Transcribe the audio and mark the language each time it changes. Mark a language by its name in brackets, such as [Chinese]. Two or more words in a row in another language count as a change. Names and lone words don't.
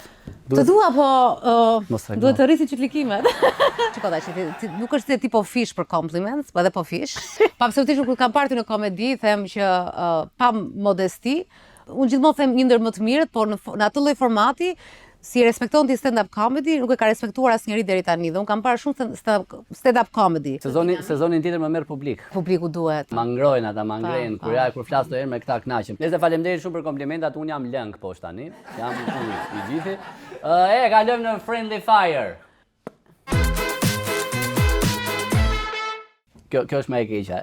[Albanian] Të dua, po duhet të rrisi çiklikimet. Çiko tash, nuk është se ti po fish për compliments, po edhe po fish. Pa absolutisht nuk kam parë ty në komedi, them që pa modesti, unë gjithmonë them një ndër më të mirët, por në atë lloj formati si respekton ti [English] stand-up comedy, [Albanian] nuk e ka respektuar asnjëri deri tani dhe unë kam parë shumë [English] stand-up comedy. [Albanian] Sezonin tjetër më merr publik. Publiku duhet. Ma ngrojnë ata, ma ngrenë, kur flas të herë me këta kënaqem. Nëse faleminderit shumë për komplimentat, unë jam lëng poshtë tani. Jam i gjithi. Kalojmë në [English] Friendly Fire. [Albanian] Kjo është më e keqja.